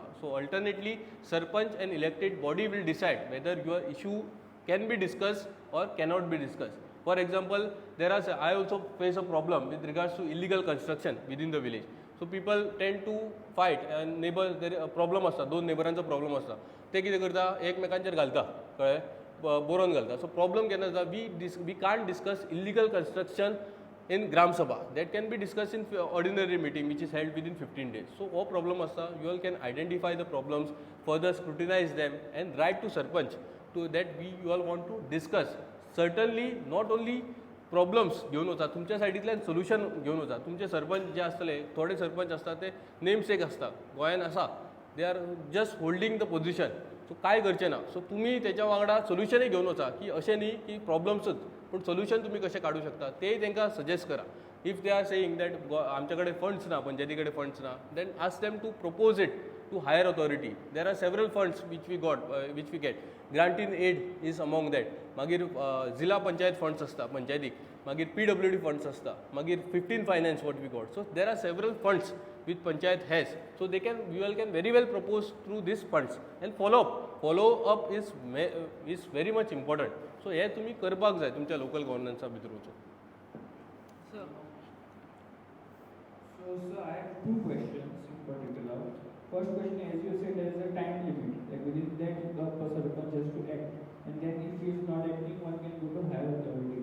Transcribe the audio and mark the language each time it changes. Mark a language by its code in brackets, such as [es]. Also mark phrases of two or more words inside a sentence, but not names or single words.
[en] So alternately, Sarpanch and elected body will decide whether your issue can be discussed or cannot be discussed. For example, I also face a problem with regards to illegal construction within the village. So people tend to fight and neighbor there problem [kok] असता, दोन नेबरांचा प्रॉब्लम असता. ते कितें करता एकमेकांचेर घालता, कळ्ळें, बरोवन घालता. सो प्रॉब्लम केन्ना जाता, [en] we can't discuss illegal construction in Gram Sabha. That can be discussed in ordinary meeting which is held within 15 days. So what problem asta, you all can identify the problems, further scrutinize them and write to Sarpanch to that you all want to discuss. Certainly not only [kok] प्रॉब्लम्स घेवन वचा, तुमच्या सायडींतल्यान सोल्युशन घेवन वचा. तुमचे सरपंच जे आसतले, थोडे सरपंच आसता ते नेमसेक आसता, गोंयान आसा, [en] they are just holding the position. [kok] सो काय करचें ना. सो तुमी तेच्या वांगडा सोल्युशनय घेवन वचा की अशें न्ही की प्रॉब्लम्सच, पूण सोल्युशन तुमी कशें काडूं शकता तेय तांकां सजेस्ट करा. [en] if they are saying that [kok] आमचे कडेन फंड्स ना, पंचायती कडेन फंड्स ना, [en] then ask them to propose it to higher authority. There are several funds which we get. Grant in aid is among that. [kok] मागीर जिला पंचायत funds असता पंचायतीक, मागीर PWD funds असता, मागीर 15 [en] finance what we got. So there are several funds which panchayat has. So you all can very well propose through these funds and follow up is very much important. [kok] So हे तुम्ही करपाक जाय तुमच्या [en] local governance [kok] भितरूच. [en] So I have two questions in particular. First question, as you said, there is a time limit. Like within that, the Sarpanch has to act, and then if he is not acting, one can go to higher authority.